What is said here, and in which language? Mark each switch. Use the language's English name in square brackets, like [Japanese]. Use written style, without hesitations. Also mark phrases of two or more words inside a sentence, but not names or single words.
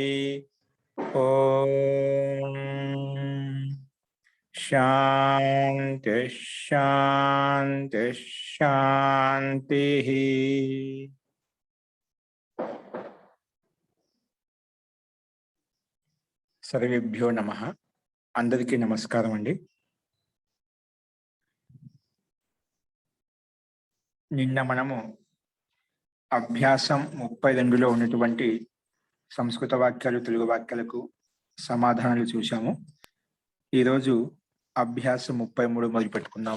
[Sanskrit] ओम शांति शांति शांति। सर्वेभ्यो नमः। [Telugu] అందరికీ నమస్కారం అండీ। నిన్న మనము అభ్యాసం 32లో ఉన్నటువంటి సంస్కృత వాక్యాలు తెలుగు వాక్యాలకు సమాధానాలు చూశాము. ఈ రోజు అభ్యాసం 33 మొదలు పెట్టుకుందాము.